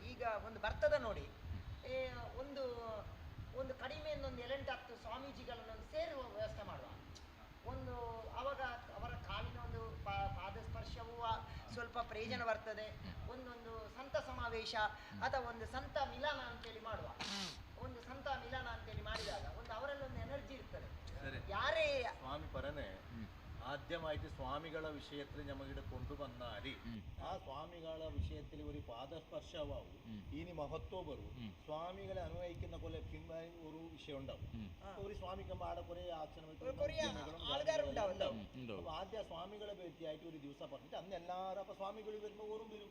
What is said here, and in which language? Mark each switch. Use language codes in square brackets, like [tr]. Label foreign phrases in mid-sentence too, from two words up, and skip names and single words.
[kn] ಈಗ ಒಂದು ಬರ್ತದೆ ನೋಡಿ, ಒಂದು ಕಡಿಮೆ ಒಂದು 7-10 ಸ್ವಾಮೀಜಿಗಳನ್ನು ಸೇರುವ ವ್ಯವಸ್ಥೆ ಮಾಡುವ. ಅವಾಗ ಅವರ ಕಾಲಿನ ಒಂದು ಪಾದ ಸ್ಪರ್ಶವೂ ಸ್ವಲ್ಪ ಪ್ರಯೋಜನ ಬರ್ತದೆ. ಒಂದೊಂದು ಸಂತ ಸಮಾವೇಶ ಅಥವಾ ಒಂದು ಸಂತ ಮಿಲನ ಅಂತೇಳಿ ಮಾಡುವ. ಒಂದು ಸಂತ ಮಿಲನ ಅಂತೇಳಿ ಮಾಡಿದಾಗ ಅವರಲ್ಲಿ ಒಂದು ಎನರ್ಜಿ ಇರ್ತದೆ. ಯಾರೇ [ml] സ്വാമി പറഞ്ഞേ ആദ്യമായിട്ട് സ്വാമികളെ വിഷയത്തിൽ ഞമ്മകിടെ കൊണ്ടുവന്നാല് ആ സ്വാമികളെ വിഷയത്തിൽ ഒരു പാദസ്പർശമാവും, ഇനി മഹത്വം വരും. സ്വാമികളെ അനുഭവിക്കുന്ന പോലെ പിന്നെ ഒരു വിഷയം ഉണ്ടാവും. ഒരു സ്വാമിക്കുമ്പോൾ ആടെ കുറെ ആക്ഷനും ആദ്യ സ്വാമികളെ പറ്റിയായിട്ട് ഒരു ദിവസം പറഞ്ഞിട്ട് അന്ന് എല്ലാവരും അപ്പൊ സ്വാമികൾ വരുമ്പോൾ ഓറും വരും.